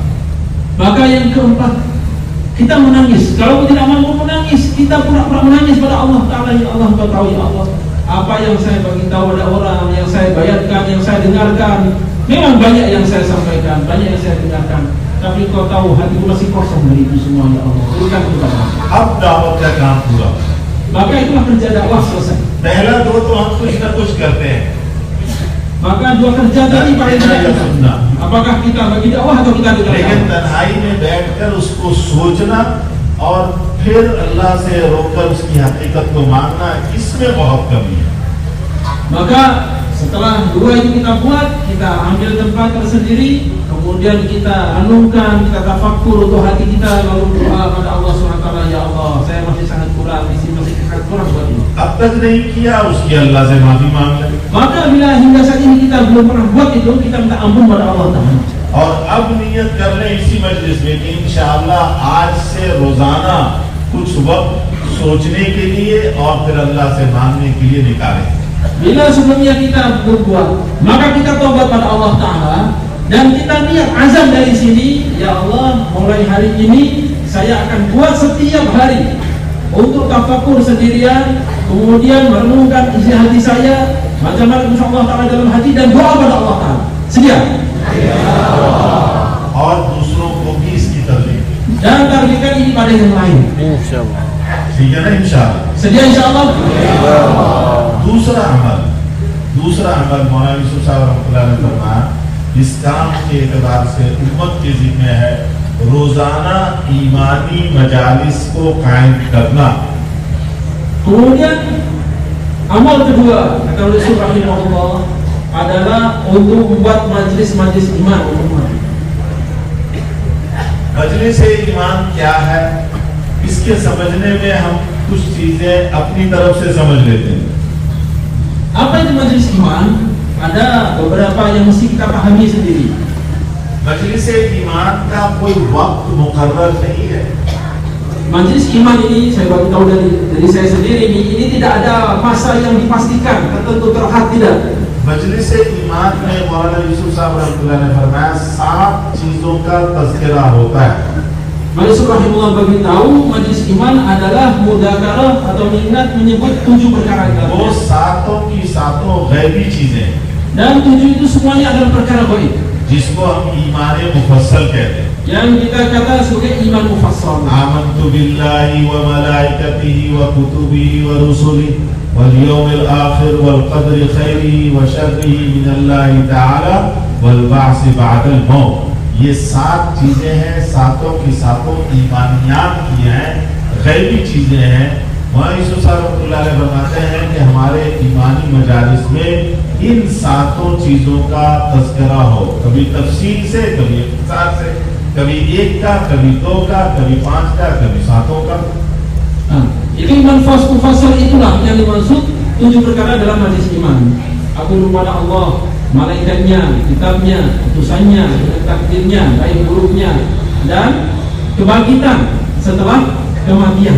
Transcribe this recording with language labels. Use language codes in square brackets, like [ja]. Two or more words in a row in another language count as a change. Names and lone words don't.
[ms] Maka yang keempat, kita menangis. Kalau tidak mampu menangis, kita pura-pura menangis pada [ar] الله تعالى. يا الله, [ms] Engkau tahu [ar] يا الله, [ms] apa yang saya bagi tahu pada orang, yang saya bayarkan, yang saya dengarkan, memang banyak yang saya sampaikan, banyak yang saya dengarkan, tapi Engkau tahu hatiku masih kosong dari itu semua. [ar] يا الله, [ms] berikan kepada aku. [hi] अब दावत का काम पूरा। [ms] Maka itulah kerja dakwah selesai. [hi] पहला दो तो हम कुछ न कुछ करते हैं, [ms] Maka 2 kerja tadi paling tidak, apakah kita bagi dakwah atau kita dengar [hi] लेकिन [ms] dakwah. [hi] तन्हाई में बैठकर उसको सोचना और फिर अल्लाह से रोकर उसकी हकीकत को मानना, इसमें बहुत कमी है। [ms] Maka setelah 2 itu kita buat, kita ambil tempat tersendiri, kemudian kita renungkan, kita tafakur untuk hati kita, lalu doa pada Allah SWT. [ar] يا الله, [ms] saya masih sangat kurang, masih sangat kurang buat ini. [hi] अब तक नहीं किया, उसकी अल्लाह से माफी मांग ले। [ms] Maka bila hingga saat ini kita belum pernah buat itu, kita minta ampun pada [ar] الله تعالى. [hi] और अब नियत कर लें इसी मजलिस में कि इंशाअल्लाह आज से रोजाना कुछ वक्त सोचने के लिए और फिर अल्लाह से मांगने के लिए निकालें। [ms] Bila sebelumnya kita berbuat, maka kita tobat pada [ar] الله تعالى [ms] dan kita niat azam dari sini, [ar] يا الله, [ms] mulai hari ini saya akan buat setiap hari untuk tafakur sendirian, kemudian merenungkan isi hati saya, macam-macam [ar] إن شاء الله تعالى [ms] dalam hati, dan doa pada [ar] الله تعالى. [ms] Sedia? [hi] और दूसरों को भी इसकी तरजीह [ms] Dan targetkan ini pada yang lain. [hi] इंशाल्लाह। ठीक है ना इंशाअल्लाह। [ms] Sedia insyaAllah? [hi] दूसरा अमल मौलाना यूसुफ साहब रहमतुल्लाह ने फरमाया, इस काम के एतबार से उम्मत के जिम्मे है रोजाना ईमानी मजालिस को कायम करना। [ms] Kemudian amal kedua kata Rasul rahimahullah adalah untuk membuat majlis-majlis iman umat. [hi] मजलिस ईमान क्या है, इसके समझने में हम कुछ चीजें अपनी तरफ से समझ लेते हैं। [ms] Apa itu majlis iman? Ada beberapa yang mesti kita pahami sendiri. [hi] मजलिस ईमान का कोई वक्त मुकर्रर नहीं है। [ms] Majlis iman ini saya bagi tahu dari saya sendiri, ini tidak ada masa yang dipastikan tertentu terhad, tidak. [hi] मजलिस ईमान में मौलाना यूसुफ साहब रहमतुल्लाह ने फरमाया 7 चीजों का तज़किरा होता है। [ms] Rasul rahimahullah bagi tahu majlis iman adalah mudzakarah atau mengingat menyebut 7 perkara [hi] वो सातों की सातों गैबी चीजें हैं, [ms] dan 7 itu semuanya adalah perkara gaib [hi] जिसको हम ईमान मुफस्सल कहते हैं। [ms] yang kita kata sebagai [ar] إيمان مفصل. آمنت بالله وملائكته وكتبه ورسله واليوم الآخر والقدر خيره وشره من الله تعالى والبعث بعد الموت. [hi] ये 7 चीजें हैं, सातों की सातों ईमानियात की हैं, गैबी चीजें हैं। मौलाना यूसुफ साहब [ar] رحمة الله عليه [hi] फरमाते हैं कि हमारे ईमानी मजालिस में इन 7 चीजों का तज़किरा हो, कभी तफसील से, कभी इख्तिसार से, कभी 1 का, कभी 2 का, कभी 5 का, कभी 7 का। [ms] Itu [ar] إيمان مفصل [ms] itulah yang dimaksud 7 perkara dalam majlis iman. Aku kepada Allah, malaikatnya, kitabnya, utusannya, takdirnya, baik buruknya, dan kebangkitan setelah kematian.